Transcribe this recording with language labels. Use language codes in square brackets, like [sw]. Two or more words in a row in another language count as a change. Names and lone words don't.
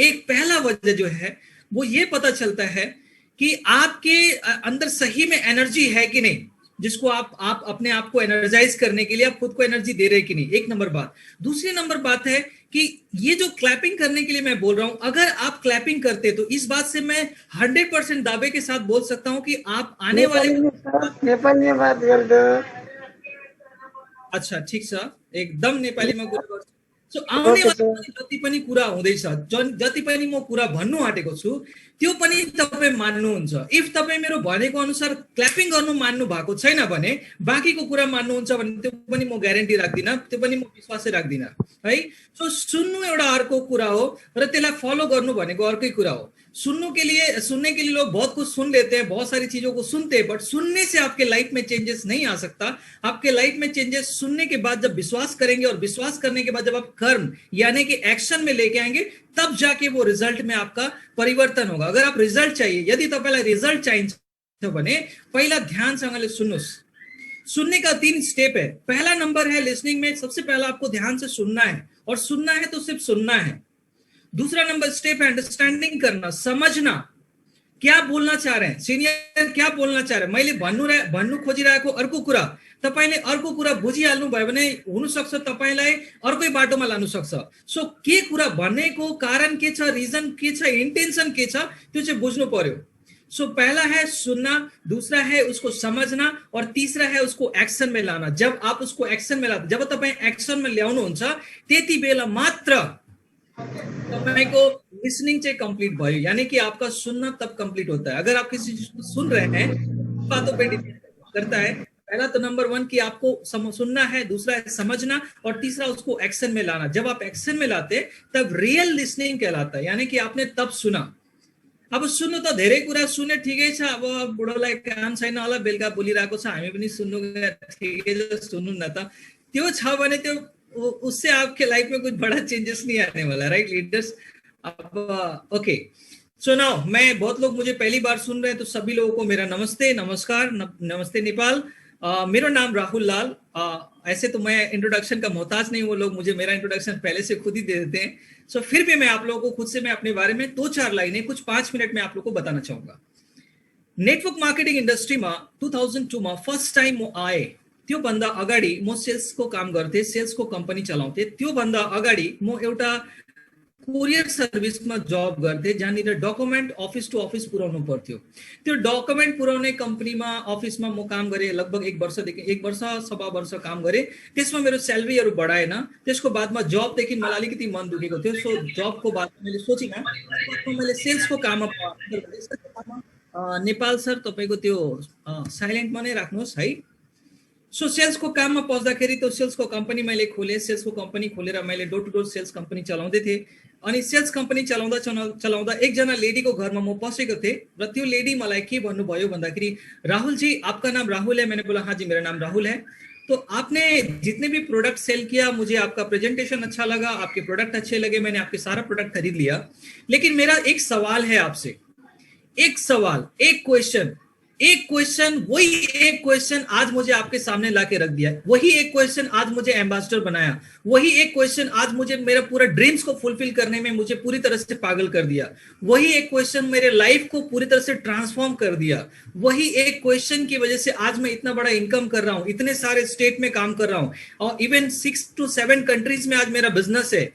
[hi] एक पहला वजह जो है वो ये पता चलता है कि आपके अंदर सही में एनर्जी है कि नहीं, जिसको आप अपने आप को एनर्जाइज करने के लिए आप खुद को एनर्जी दे रहे कि नहीं, एक नंबर बात। दूसरी नंबर बात है कि ये जो क्लैपिंग करने के लिए मैं बोल रहा हूं, अगर आप क्लैपिंग करते तो इस बात से मैं 100% दावे के साथ बोल सकता हूं कि आप आने वाले नेपाली में बात कर दो। [ne] अच्छा, ठीक छ, एकदम नेपालीमा कुरा गर्छु। सो आउने वाला जति पनि कुरा हुँदैछ, जति पनि म कुरा भन्नु आँटेको छु, त्यो पनि तपाईँ मान्नुहुन्छ। इफ तपाईँ मेरो भनेको अनुसार क्ल्यापिङ गर्नु मान्नु भएको छैन भने बाँकीको कुरा मान्नुहुन्छ भने त्यो पनि म ग्यारेन्टी राख्दिनँ, त्यो पनि म विश्वासै राख्दिनँ है। सो सुन्नु एउटा अर्को कुरा हो र त्यसलाई फलो गर्नु भनेको अर्कै कुरा हो। [hi] सुनने के लिए लोग बहुत कुछ सुन लेते हैं, बहुत सारी चीजों को सुनते हैं, बट सुनने से आपके लाइफ में चेंजेस नहीं आ सकता। आपके लाइफ में चेंजेस सुनने के बाद जब विश्वास करेंगे, और विश्वास करने के बाद जब आप कर्म यानी कि एक्शन में लेके आएंगे, तब जाके वो रिजल्ट में आपका परिवर्तन होगा। अगर आप रिजल्ट चाहिए, [ne] यदि तपाईँलाई रिजल्ट चाहिन्छ भने पहिला ध्यानसँगले सुन्नुस्। [hi] सुनने का 3 स्टेप है। पहला नंबर है लिसनिंग में, सबसे पहला आपको ध्यान से सुनना है, और सुनना है तो सिर्फ सुनना है। दूसरा नंबर स्टेप है अंडरस्टैंडिंग करना, समझना क्या बोल्न चाह रहे हैं, सिनियर क्या बोल्न चाह रहे हैं। [ne] मैले भन्नु खोजिरहेको अर्को कुरा तपाईले अर्को कुरा बुझिहाल्नु भयो भने हुन सक्छ तपाईलाई अर्कै बाटोमा लानु सक्छ। सो के कुरा भन्नेको कारण के छ, रिजन के छ, इन्टेन्सन के छ, त्यो चाहिँ बुझ्नु पर्यो। [hi] सो पहला है सुनना, दूसरा है उसको समझना, और तीसरा है उसको एक्शन में लाना। जब आप उसको एक्शन में लाते, [ne] जब तपाईं एक्शन में ल्याउनुहुन्छ त्यति बेला मात्र को लिसनिंग चाहिँ कंप्लीट भयो, [hi] यानी कि आपका सुनना तब कंप्लीट होता है। अगर आप किसी चीज को सुन रहे हैं, बातों पे डिपेंड करता है। पहला तो नंबर 1 कि आपको सुनना है, दूसरा है समझना, और तीसरा उसको एक्शन में लाना। जब आप एक्शन में लाते तब रियल लिसनिंग कहलाता है, यानी कि आपने तब सुना। [ne] अब सुन्नु त धेरै कुरा सुने, ठिकै छ, अब बुढोलाई काम छैन होला, बेलुका बोलिरहेको छ, हामी पनि सुन्नु ठिकै छ, सुन्नु न त। त्यो छ भने त्यो [hi] उससे आपके लाइफ में कुछ बड़ा चेंजेस नहीं आने वाला, [en] right leaders. [hi] अब [en] okay, so now [hi] मैं, बहुत लोग मुझे पहली बार सुन रहे हैं, तो सभी लोगों को मेरा नमस्ते, नमस्कार, नमस्ते नेपाल। मेरा नाम राहुल लाल। ऐसे तो मैं इंट्रोडक्शन का मोहताज नहीं, वो लोग मुझे मेरा इंट्रोडक्शन पहले से खुद ही दे देते हैं। सो फिर भी मैं आप लोगों को खुद से मैं अपने बारे में 2-4 लाइनें कुछ 5 मिनट में आप लोगों को बताना चाहूंगा। [en] network marketing industry [hi] में 2002 में [en] first time [ne] म आए, त्यो भन्दा अगाडि म सेल्स को काम गर्थे, सेल्स को कंपनी चलाउँथे। त्यो भन्दा अगाडि म एउटा कुरियर सर्भिसमा जब गर्थे, जहाँनिर डकुमेन्ट [en] office to office [ne] पुर्याउनु पर्थ्यो। त्यो डकुमेन्ट पुर्याउने कम्पनीमा, अफिसमा म काम गरेँ लगभग 1 वर्षदेखि 1 वर्ष सवा वर्ष काम गरेँ। त्यसमा मेरो स्यालेरीहरू बढाएन। त्यसको बादमा जबदेखि मलाई अलिकति मन दुखेको थियो। सो जबको बादमा मैले सोचिनँ, मैले सेल्सको काममा नेपाल सर तपाईँको त्यो साइलेन्टमा नै राख्नुहोस् है। सो सेल्स को काम में पस्दाखेरि तो सेल्स को कंपनी मैले खोले। सेल्स को कंपनी खोलेर मैले [en] door to door [ne] सेल्स कंपनी चलाउँदै थिएँ। अनि सेल्स कंपनी चलाउँदा एकजना लेडी को घर में म पसेको थिएँ, र त्यो लेडी मलाई के भन्नुभयो भन्दाखेरि, [hi] राहुल जी आपका नाम राहुल है? मैंने बोला हाँ जी मेरा नाम राहुल है। तो आपने जितने भी प्रोडक्ट सेल किया, मुझे आपका प्रेजेंटेशन अच्छा लगा, आपके प्रोडक्ट अच्छे लगे, मैंने आपके सारा प्रोडक्ट खरीद लिया। लेकिन मेरा एक सवाल है आपसे, एक सवाल, एक क्वेश्चन एक क्वेश्चन, वही एक क्वेश्चन आज मुझे आपके सामने लाके रख दिया, वही एक क्वेश्चन आज मुझे एम्बेसडर बनाया, वही एक क्वेश्चन आज मुझे मेरा पूरा ड्रीम्स को फुलफिल करने में मुझे पूरी तरह से पागल कर दिया, वही एक क्वेश्चन मेरे लाइफ को पूरी तरह से ट्रांसफॉर्म कर दिया, वही एक क्वेश्चन की वजह से आज मैं इतना बड़ा इनकम कर रहा हूं, इतने सारे स्टेट में काम कर रहा हूं, और इवन 6 to 7 कंट्रीज में आज मेरा बिजनेस है।